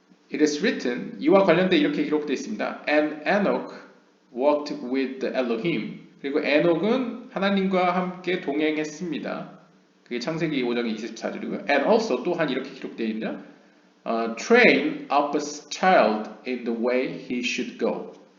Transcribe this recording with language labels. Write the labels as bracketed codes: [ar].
[en] It is written, [ko] 이와 관련돼 이렇게 기록되어 있습니다. [en] And Enoch walked with the Elohim. [ko] 그리고 에녹은 하나님과 함께 동행했습니다. 그게 창세기 5장 24절이고요. [en] And also [ko] 또한 이렇게 기록되어 있네요. [en] Train up a child in the way he should go.